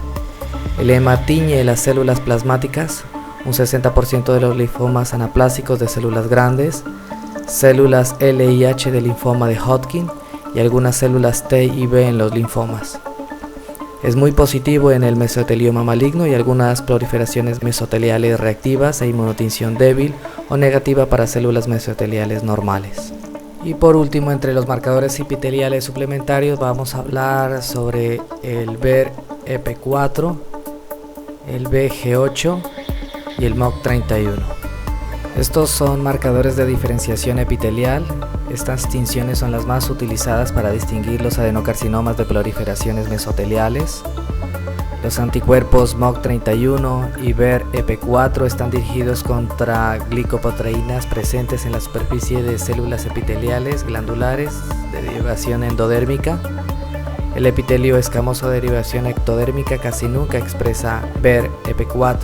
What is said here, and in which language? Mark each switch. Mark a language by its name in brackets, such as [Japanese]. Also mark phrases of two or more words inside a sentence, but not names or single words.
[Spanish] El EMA tiñe las células plasmáticas, un 60% de los linfomas anaplásicos de células grandes, células LIH del linfoma de Hodgkin y algunas células T y B en los linfomas. Es muy positivo en el mesotelioma maligno y algunas proliferaciones mesoteliales reactivas e inmunotinción débil o negativa para células mesoteliales normales. Y por último, entre los marcadores epiteliales suplementarios vamos a hablar sobre el BER-EP4, el BG8 y el MOC31. Estos son marcadores de diferenciación epitelial. Estas distinciones son las más utilizadas para distinguir los adenocarcinomas de proliferaciones mesoteliales. Los anticuerpos MOC31 y BER-EP4 están dirigidos contra glicoproteínas presentes en la superficie de células epiteliales glandulares de derivación endodérmica. El epitelio escamoso de derivación ectodérmica casi nunca expresa BER-EP4.